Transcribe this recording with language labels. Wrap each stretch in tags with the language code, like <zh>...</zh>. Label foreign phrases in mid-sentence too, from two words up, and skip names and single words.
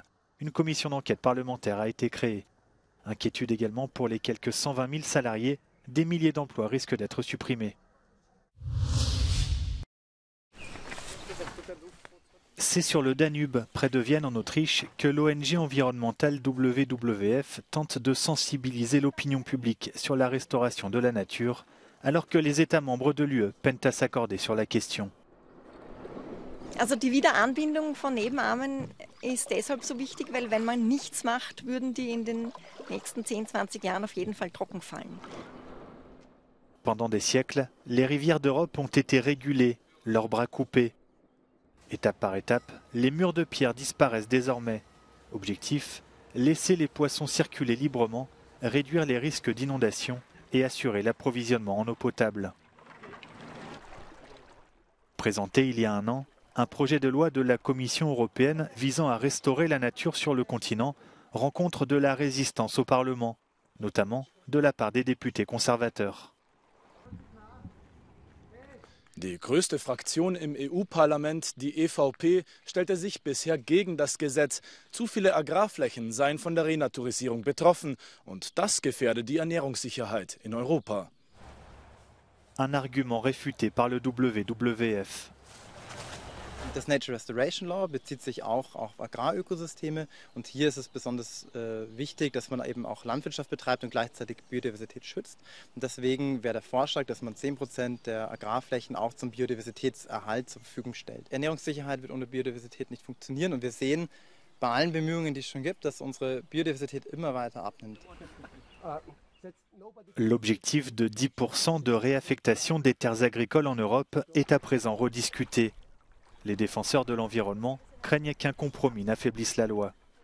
<fr>Une commission d'enquête parlementaire a été créée. Inquiétude également pour les quelques 120 000 salariés, des milliers d'emplois risquent d'être supprimés. C'est sur le Danube, près de Vienne en Autriche, que l'ONG environnementale WWF tente de sensibiliser l'opinion publique sur la restauration de la nature, alors que les États membres de l'UE peinent à s'accorder sur la question.</fr> <de>Also die Wiederanbindung von Nebenarmen ist deshalb so wichtig, weil wenn man nichts macht, würden die in den nächsten 10-20 Jahren auf jeden Fall trocken fallen.</de> <fr>Pendant des siècles, les rivières d'Europe ont été régulées, leurs bras coupés. Étape par étape, les murs de pierre disparaissent désormais. Objectif, laisser les poissons circuler librement, réduire les risques d'inondation et assurer l'approvisionnement en eau potable. Présenté il y a un an, un projet de loi de la Commission européenne visant à restaurer la nature sur le continent rencontre de la résistance au Parlement, notamment de la part des députés conservateurs.</fr> <de>Die größte Fraktion im EU-Parlament, die EVP, stellte sich bisher gegen das Gesetz. Zu viele Agrarflächen seien von der Renaturisierung betroffen und das gefährde die Ernährungssicherheit in Europa.</de> <fr>Un argument réfuté par le WWF.</fr> <de>Das Nature Restoration Law bezieht sich auch auf Agrarökosysteme und hier ist es besonders wichtig, dass man eben auch Landwirtschaft betreibt und gleichzeitig Biodiversität schützt. Und deswegen wäre der Vorschlag, dass man 10% der Agrarflächen auch zum Biodiversitätserhalt zur Verfügung stellt. Ernährungssicherheit wird ohne Biodiversität nicht funktionieren und wir sehen bei allen Bemühungen, die es schon gibt, dass unsere Biodiversität immer weiter abnimmt.</de> <fr>L'objectif de 10% de réaffectation des terres agricoles en Europe est à présent rediscuté. Les défenseurs de l'environnement craignent qu'un compromis n'affaiblisse la loi.</fr>